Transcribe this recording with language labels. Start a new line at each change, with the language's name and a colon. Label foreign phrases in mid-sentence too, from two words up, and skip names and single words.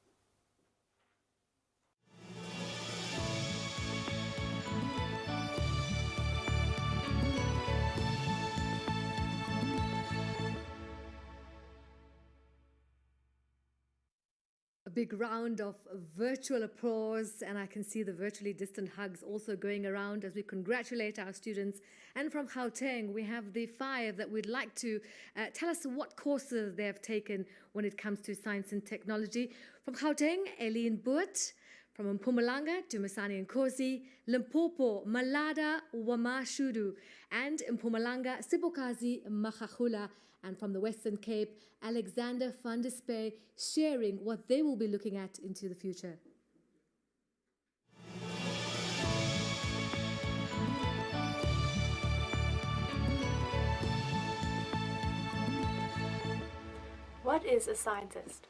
English: A big round of virtual applause, and I can see the virtually distant hugs also going around as we congratulate our students. And from Gauteng, we have the 5 that we'd like to tell us what courses they have taken when it comes to science and technology. From Gauteng, Eileen Boot. From Mpumalanga, Dumisani Nkosi, Limpopo, Malada Wamashudu, and Mpumalanga, Sibokazi Makakula. And from the Western Cape, Alexander van der Spey, sharing what they will be looking at into the future. What is a scientist?